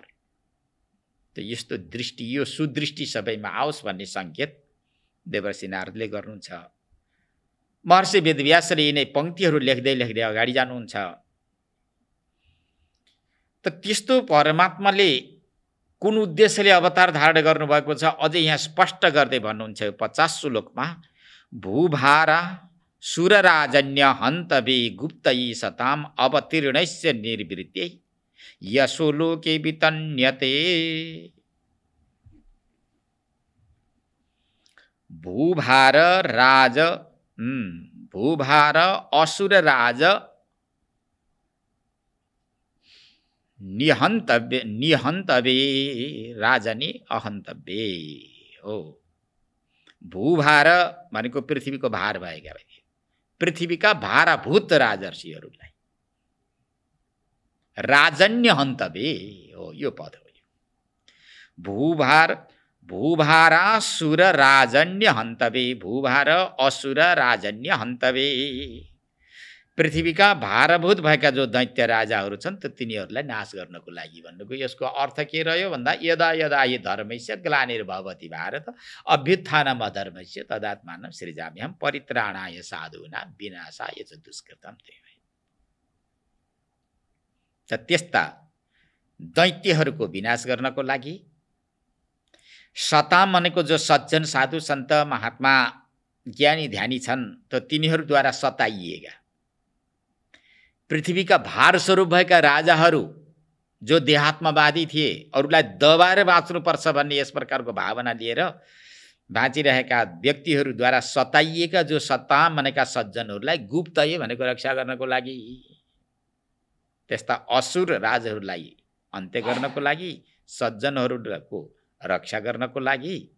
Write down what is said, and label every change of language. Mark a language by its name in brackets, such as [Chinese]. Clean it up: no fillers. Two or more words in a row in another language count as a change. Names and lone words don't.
[Nepali] त यस्तो दृष्टि, यो सुदृष्टि सबैमा आओस् भन्ने सङ्केत देवर्षि नारदले गर्नुहुन्छ। महर्षि वेदव्यासले यिनै पंक्तिहरू लेख्दै लेख्दै अगाडि जानुहुन्छ। त त्यस्तो परमात्माले कुन उद्देश्यले अवतार धारण गर्नुभएको छ अझै यहाँ स्पष्ट गर्दै भन्नुहुन्छ 50 श्लोकमा। [Sanskrit] भूभारा सुरराजन्य हन्तवे गुप्तै सताम अवतीर्णस्य निर्वृत्यै यशो लोके वितन्यते। भूभार राज भूभार असुर राज निहन्तवे राजनी अहन्तव्ये हो। [Nepali] भूभार भनेको पृथ्वीको भार भएका भए पृथ्वीका भाराभूत राजर्षिहरूलाई [Sanskrit] राजन्य हन्तव्ये [Nepali] हो, यो पद हो। [Sanskrit] भूभारासुर राजन्य हन्तव्ये, भूभार असुर राजन्य हन्तव्ये। [Nepali] पृथ्वीका भारभूत भएका जो दैत्य राजाहरू छन् त तिनीहरूलाई नाश गर्नको लागि भन्नुको यसको अर्थ के रह्यो भन्दा [Sanskrit] यदा यदा हि धर्मस्य ग्लानिर्भवति भारत अभ्युत्थानम् अधर्मस्य तदात्मानं सृजाम्यहम् परित्राणाय साधूनां विनाशाय च दुष्कृतम्। [Nepali] त्यस्ता दैत्यहरूको विनाश गर्नको लागि सताम भनेको जो सज्जन साधु सन्त महात्मा ज्ञानी ध्यानी छन् त तिनीहरूद्वारा सताइएका पृथ्वीका भार स्वरूप भएका राजाहरू जो देहात्मवादी थिए, अरूलाई दबाएर बाँच्नुपर्छ भन्ने यस प्रकारको भावना लिएर बाँचिरहेका व्यक्तिहरूद्वारा सताइएका जो सताम भनेका सज्जनहरूलाई गुप्तय भनेको रक्षा गर्नको लागि, त्यस्ता असुर राजहरूलाई अन्त्य गर्नको लागि, सज्जनहरूको रक्षा गर्नको लागि।